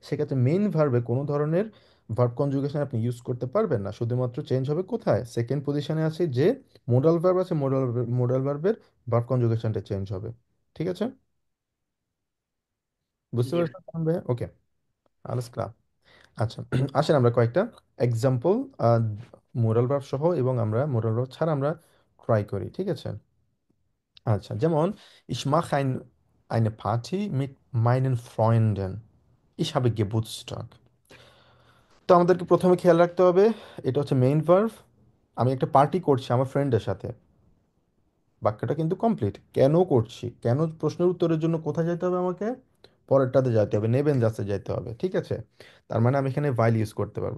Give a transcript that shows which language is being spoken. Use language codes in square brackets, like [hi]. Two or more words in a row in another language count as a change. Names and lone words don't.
[bn] সেক্ষেত্রে মেইন ভার্বে কোনো ধরনের [en] verb conjugation [bn] আপনি ইউজ করতে পারবেন না, শুধুমাত্র চেঞ্জ হবে কোথায়, [en] second position [bn] আছে যে [en] modal verb [bn] আছে, [en] modal verb verb conjugation [bn] চেঞ্জ হবে। ঠিক আছে, বুঝতে জি ভাই। পারছেন ভাইয়া? ওকে, [de] alles klar. [bn] আচ্ছা, আসেন আমরা কয়েকটা এক্সাম্পল [en] moral verb [bn] সহ এবং আমরা [en] moral verb [bn] ছাড়া আমরা ট্রাই করি, ঠিক আছে? আচ্ছা, যেমন [de] ich mache eine Party mit meinen Freunden, ich habe Geburtstag। [bn] তো আমাদেরকে প্রথমে খেয়াল রাখতে হবে, এটা হচ্ছে [en] main verb, [bn] আমি একটা পার্টি করছি আমার ফ্রেন্ডের সাথে। বাক্যটা কিন্তু কমপ্লিট। কেন করছি, কেন প্রশ্নের উত্তরের জন্য কোথায় যেতে হবে আমাকে? পরেরটাতে যেতে হবে, নেবেন যাচ্ছে যেতে হবে, ঠিক আছে? তার মানে আমি এখানে ভাইল ইউজ করতে পারবো।